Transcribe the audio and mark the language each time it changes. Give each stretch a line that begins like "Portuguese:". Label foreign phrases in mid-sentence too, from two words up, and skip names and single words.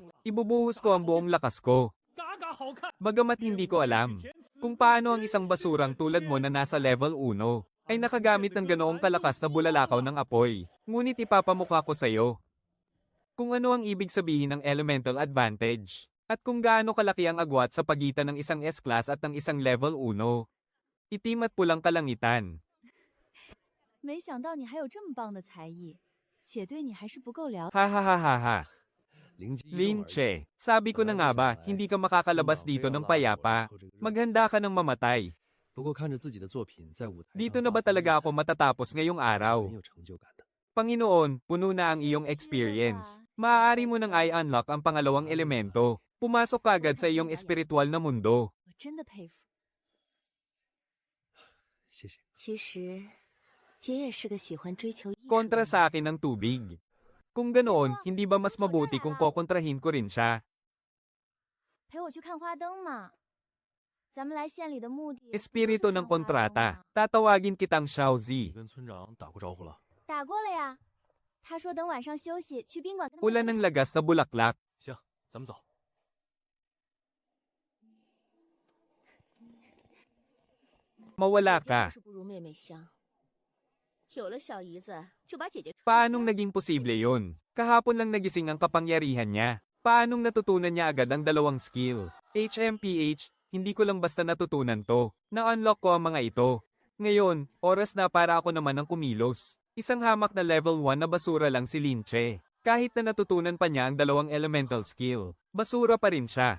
Filipino: Ibubuhos ko ang buong lakas ko. Bagamat hindi ko alam kung paano ang isang basurang tulad mo na nasa level 1 ay nakagamit ng ganoong kalakas na bulalakaw ng apoy. Ngunit ipapamukha ko sa iyo kung ano ang ibig sabihin ng
English: elemental advantage
Filipino: at kung gaano kalaki ang agwat sa pagitan ng isang S-class at ng isang level 1. Itim at pulang kalangitan.
Chinese: 没想到你还有这么棒的才艺，且对你还是不够了解。 Ha.
Filipino: Lin Che, sabi ko na nga ba, hindi ka makakalabas dito ng payapa. Maghanda ka ng mamatay. Dito na ba talaga ako matatapos ngayong araw? Panginoon, puno na ang iyong experience. Maaari mo nang i-unlock ang pangalawang elemento. Pumasok ka agad sa iyong espiritual na mundo.
Chinese: 我真的佩服。其实，姐也是个喜欢追求艺术的人。
Filipino: Kontra sa akin ng tubig. Kung ganoon, hindi ba mas mabuti kung kokontrahin ko rin siya?
Chinese: 陪我去看花灯嘛。咱们来县里的目的。
Filipino: Espiritu ng kontrata. Tatawagin kitang Xiaozi.
Chinese: 打过了呀。他说等晚上休息去宾馆跟他们
Filipino: Ulan ng lagas na bulaklak.
Chinese: 咱们走。
Filipino: Mawala ka.
Chinese: 是不如妹妹香。有了小姨子，就把姐姐。
Filipino: Paanong naging posible yun? Kahapon lang nagising ang kapangyarihan niya. Paanong natutunan niya agad ang dalawang skill? HMPH, hindi ko lang basta natutunan to. Na-unlock ko ang mga ito. Ngayon, oras na para ako naman ang kumilos. Isang hamak na level 1 na basura lang si Lin Che. Kahit na natutunan pa niya ang dalawang
English: elemental skill,
Filipino: basura pa rin siya.